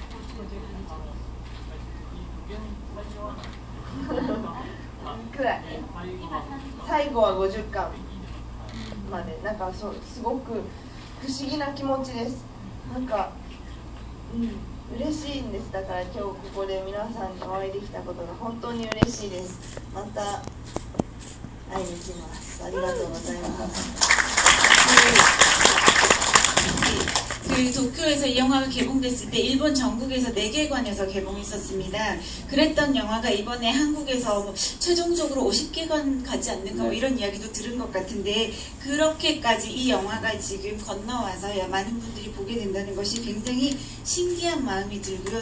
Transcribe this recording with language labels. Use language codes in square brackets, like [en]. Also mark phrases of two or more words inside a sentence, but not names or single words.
[ja] くらい最後は50巻までなんかすごく不思議な気持ちです。なんか、嬉しいんです。だから今日ここで皆さんにお会いできたことが本当に嬉しいです。また会いに来ます。ありがとうございます。 [ko] 그 도쿄에서 이 영화가 개봉됐을 때 일본 전국에서 4개관에서 개봉했었습니다. 그랬던 영화가 이번에 한국에서 뭐 최종적으로 50개관 가지 않는가 뭐 이런 이야기도 들은 것 같은데 그렇게까지 이 영화가 지금 건너와서 많은 분들이 보게 된다는 것이 굉장히 신기한 마음이 들고요.